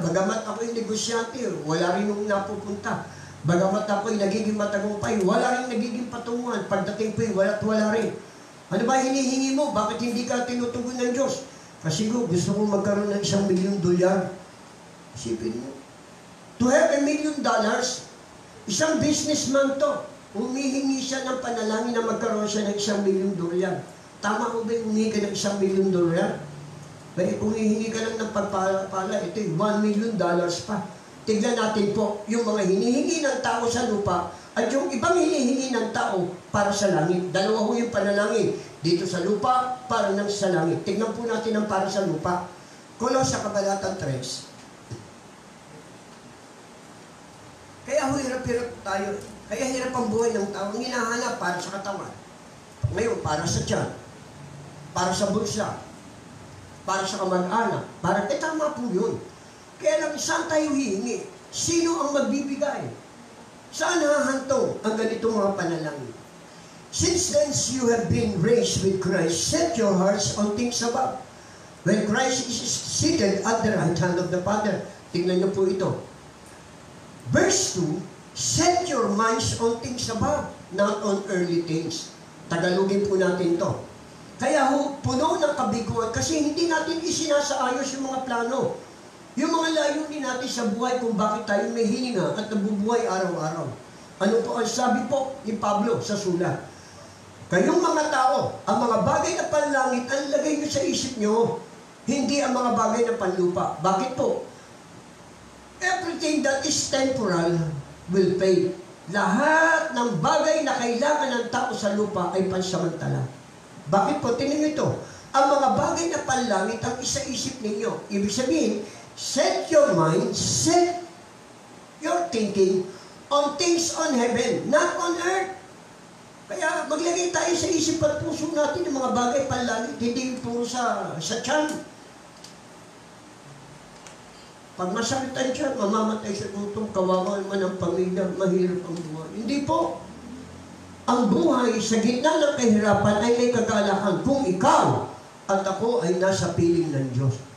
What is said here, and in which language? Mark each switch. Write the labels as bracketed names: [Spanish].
[Filipino] Bagamat ako'y negosyante, wala rin nung napupunta. Bagamat ako'y nagiging matagumpay, wala rin nagiging patunguhan. Pagdating po'y wala rin. Ano ba hinihingi mo? Bakit hindi ka tinutugon ng Diyos? Kasi gusto kong magkaroon ng $1 million. Isipin mo. [English] To have $1 million, [Filipino] isang businessman to. Humihingi siya ng panalangin na magkaroon siya ng $1 million. Tama ko ba yung humingi ka ng $1 million? Kung hihingi ka lang ng pagpala, ito $1 million pa. Tignan natin po yung mga hinihingi ng tao sa lupa at yung ibang hinihingi ng tao para sa langit. Dalawa ho yung panalangin. Dito sa lupa, para ng sa langit. Tignan po natin ang para sa lupa. Kolosya Kabanata 3. Kaya hirap-hirap tayo. Kaya hirap ang buhay ng tao. Ang hinahanap para sa katawan. Ngayon, para sa tiyan. Para sa bulsa. Para sa kamag-anak. Tama po yun. Kaya lang, saan tayo hihingi? Sino ang magbibigay? Saan hahantong ang ganitong mga panalangin? [English] Since then you have been raised with Christ, set your hearts on things above. When Christ is seated at the right hand of the Father. [Filipino] Tingnan niyo po ito. [English] Verse 2, set your minds on things above, not on earthly things. [Filipino] Tagalogin po natin to. Kaya puno ng kabiguan kasi hindi natin isinasaayos yung mga plano. Yung mga layunin natin sa buhay kung bakit tayo may hininga at nabubuhay araw-araw. Ano po ang sabi po ni Pablo sa sulat? Kayong mga tao, ang mga bagay na panlangit, ang lagay nyo sa isip nyo, hindi ang mga bagay na panlupa. Bakit po? [English] Everything that is temporal will fade. [Filipino] Lahat ng bagay na kailangan ng tao sa lupa ay pansamantala. Bakit po? Tingnan nyo ito. Ang mga bagay na panlangit ang isa-isip ninyo. Ibig sabihin, [English] set your mind, set your thinking on things on heaven, not on earth. [Filipino] Kaya maglagay tayo sa isip at puso natin ng mga bagay panlangit, hindi puro sa tiyan. Pag masakit ang tiyan, mamamatay sa gutom, kawawa man ang pamilya, mahirap ang buhay. Hindi po. Ang buhay sa gitna ng kahirapan ay may kagalakan kung ikaw at ako ay nasa piling ng Diyos.